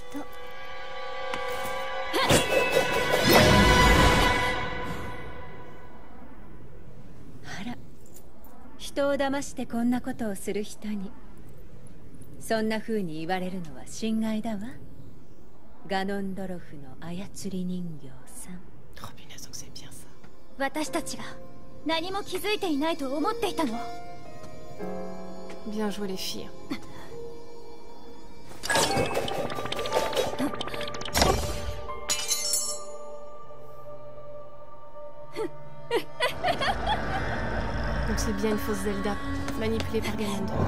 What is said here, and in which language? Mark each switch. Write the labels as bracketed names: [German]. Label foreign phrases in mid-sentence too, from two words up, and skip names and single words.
[Japanese] あら、人を騙してこんなことをする人にそんな風に言われるのは心外だわ。ガノンドロフの操り人形さん。私たちが何も気づいていないと思っていたの。 [French] Bien joué les filles. Donc c'est bien une fausse Zelda, manipulée par Ganondorf.